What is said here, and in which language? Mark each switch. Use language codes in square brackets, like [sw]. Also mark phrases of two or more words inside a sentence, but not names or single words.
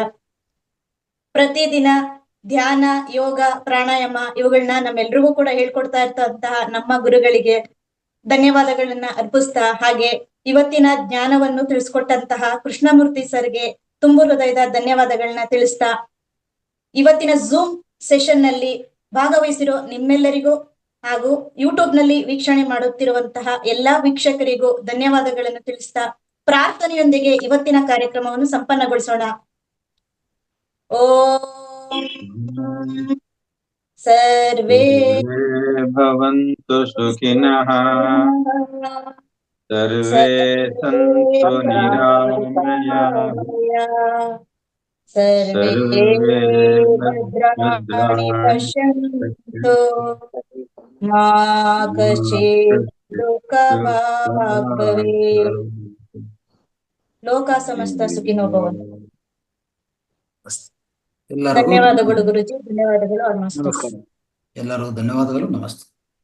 [kn] ಪ್ರತಿದಿನ ಧ್ಯಾನ, ಯೋಗ, ಪ್ರಾಣಾಯಾಮ ಇವುಗಳನ್ನ ನಮ್ಮೆಲ್ರಿಗೂ ಕೂಡ ಹೇಳ್ಕೊಡ್ತಾ ಇರ್ತಂತಹ ನಮ್ಮ ಗುರುಗಳಿಗೆ ಧನ್ಯವಾದಗಳನ್ನ ಅರ್ಪಿಸ್ತಾ, ಹಾಗೆ ಇವತ್ತಿನ ಜ್ಞಾನವನ್ನು ತಿಳಿಸ್ಕೊಟ್ಟಂತಹ ಕೃಷ್ಣಮೂರ್ತಿ ಸರ್ಗೆ ತುಂಬು ಹೃದಯದ ಧನ್ಯವಾದಗಳನ್ನ ತಿಳಿಸ್ತಾ, ಇವತ್ತಿನ [en] Zoom session [kn] ನಲ್ಲಿ ಭಾಗವಹಿಸಿರೋ ನಿಮ್ಮೆಲ್ಲರಿಗೂ ಹಾಗೂ ಯೂಟ್ಯೂಬ್ ನಲ್ಲಿ ವೀಕ್ಷಣೆ ಮಾಡುತ್ತಿರುವಂತಹ ಎಲ್ಲಾ ವೀಕ್ಷಕರಿಗೂ ಧನ್ಯವಾದಗಳನ್ನು ತಿಳಿಸ್ತಾ, ಪ್ರಾರ್ಥನೆಯೊಂದಿಗೆ ಇವತ್ತಿನ ಕಾರ್ಯಕ್ರಮವನ್ನು ಸಂಪನ್ನಗೊಳಿಸೋಣ. [sa] ಓಂ ಸರ್ವೇ ಭವಂತು ಸುಖಿನಃ, ಸರ್ವೇ ಸಂತು ನಿರಾಮಯಾಃ, ಸರ್ವೇ ಸರ್ವೇ ಭದ್ರಾಣಿ ಭದ್ರಾಣಿ ಪಶ್ಯಂತು ಮಾ ಕಶ್ಚಿತ್ ದುಃಖಭಾಗ್ ಭವೇತ್. ಲೋಕ ಸಮಸ್ತ ಸುಖಿನೋ ಭವಂತು. [kn] ಎಲ್ಲರಿಗೂ ಧನ್ಯವಾದಗಳು ಗುರುಜಿ, ಧನ್ಯವಾದಗಳು. ನಮಸ್ತೆ. ನಮಸ್ಕಾರ. ಎಲ್ಲರಿಗೂ ಧನ್ಯವಾದಗಳು. ನಮಸ್ತೆ.